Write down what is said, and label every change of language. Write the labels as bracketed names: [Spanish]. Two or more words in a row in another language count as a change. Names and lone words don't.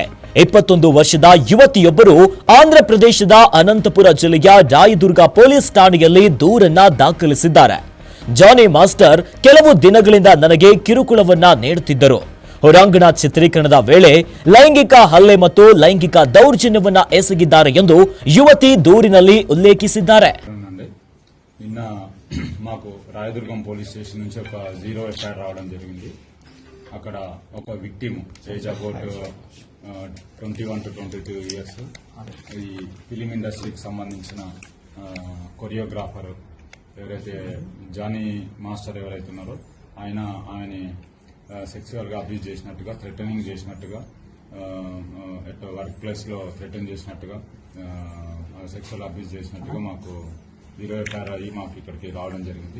[Kannada] 21 ವರ್ಷದ ಯುವತಿಯೊಬ್ಬರು ಆಂಧ್ರ ಪ್ರದೇಶದ ಅನಂತಪುರ ಜಿಲ್ಲೆಯ ರಾಯದುರ್ಗ ಪೊಲೀಸ್ ಠಾಣೆಯಲ್ಲಿ ದೂರನ್ನ ದಾಖಲಿಸಿದ್ದಾರೆ. ಜಾನಿ ಮಾಸ್ಟರ್ ಕೆಲವು ದಿನಗಳಿಂದ ನನಗೆ ಕಿರುಕುಳವನ್ನ ನೀಡುತ್ತಿದ್ದರು. ಹೊರಾಂಗಣ ಚಿತ್ರೀಕರಣದ ವೇಳೆ ಲೈಂಗಿಕ ಹಲ್ಲೆ ಮತ್ತು ಲೈಂಗಿಕ ದೌರ್ಜನ್ಯವನ್ನ ಎಸಗಿದ್ದಾರೆ ಎಂದು ಯುವತಿ ದೂರಿನಲ್ಲಿ ಉಲ್ಲೇಖಿಸಿದ್ದಾರೆ. [Telugu] నిన్న మాకు రాయదుర్గం పోలీస్ స్టేషన్ నుంచి ఒక 0 ఎఫ్ఐఆర్ రావడం జరిగింది. అక్కడ ఒక [English] victim age about 21 to 22 years [Telugu] ఈ ఫిలిం ఇండస్ట్రీకి సంబంధించిన కొరియోగ్రాఫర్ ఎవరైతే జానీ మాస్టర్ ఎవరైతే ఉన్నారో ఆయనని సెక్సువల్ గా అబ్యూజ్ చేసినట్టుగా, థ్రెటనింగ్ చేసినట్టుగా, [English] work place [Telugu] లో థ్రెటన్ చేసినట్టుగా, [English] sexual abuse [Telugu] చేసినట్టుగా మాకు 0 ఎఫ్ఐఆర్ అయ్యి మాకు ఇక్కడికి రావడం జరిగింది.